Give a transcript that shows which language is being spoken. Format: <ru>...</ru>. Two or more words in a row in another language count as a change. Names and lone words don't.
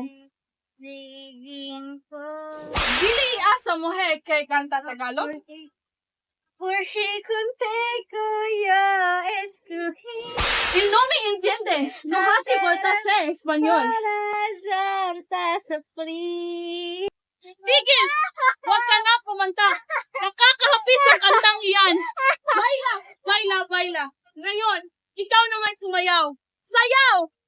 <ceb>Liging po. Dili asa mo kay kanta Tagalog.</ceb> <es>Porque contigo yo escogí. Il no me entiende. No hace falta ser español. Para hacerte sufrir.</es> <tl>Tigil! Huwag ka na kumanta. Nakakahapis ang kantang iyan.</tl> <es>Baila, baila, baila.</es> <tl>Ngayon, ikaw naman sumayaw. Sayaw!</tl>